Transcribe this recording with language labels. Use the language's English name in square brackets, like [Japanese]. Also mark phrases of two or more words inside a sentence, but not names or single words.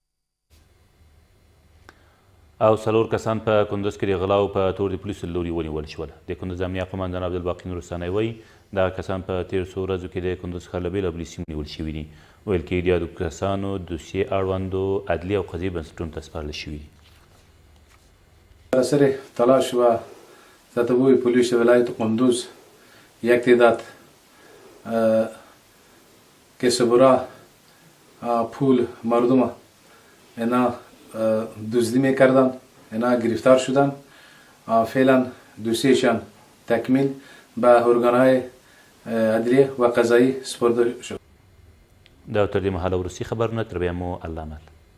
[Pashto] او 4 کسان په کندز کې د غلاو په تور د پولیسو له لوري ونیول شول. د کندز امنیه قومندان عبدالباقي نورستانی وایي دغه کسان په تېرو څو ورځو کې د کندز ښار له بېلابېلو سیمو نیول شوي دي. ویل کېږي د یادو کسانو دوسیې اړوندو عدلي او قضایي بنسټونو ته سپارل شوي دي. [Persian] اثر تلاش و تتبع پلیس ولایت قندوز یک تعداد کسب را پول مردم اینا دزدی میکردن، اینا گرفتار شدن. فعلا دوسیشان تکمیل به ارگانهای عدلیه و قضایی سپرده شد. [Pashto] دا تر دې مهاله وروستي خبرونه، تر بیا مو الله مل.